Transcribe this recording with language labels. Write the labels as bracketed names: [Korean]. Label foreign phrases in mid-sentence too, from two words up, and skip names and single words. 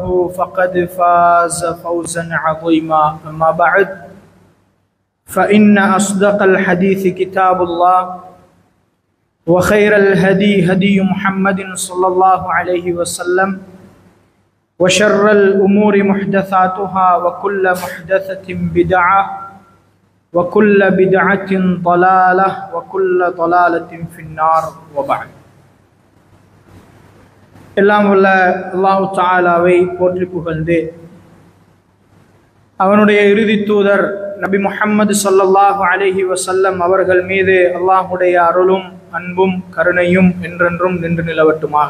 [Arabic] فقد فاز فوزا عظيما أما بعد فإن أصدق الحديث كتاب الله وخير الهدي هدي محمد صلى الله عليه وسلم وشر الأمور محدثاتها وكل محدثة بدعة وكل بدعة ضلالة وكل ضلالة في النار وبعد [Tamil] எல்லாம் வல்ல அல்லாஹ் தஆலாவை போற்றி புகழ்ந்து அவனுடைய இறுதி தூதர் நபி முஹம்மது [Arabic] صلى الله عليه وسلم [Tamil] அவர்கள் மீது அல்லாஹ்வுடைய அருளும் அன்பும் கருணையும் என்றென்றும் நின்று நிலவட்டுமாக.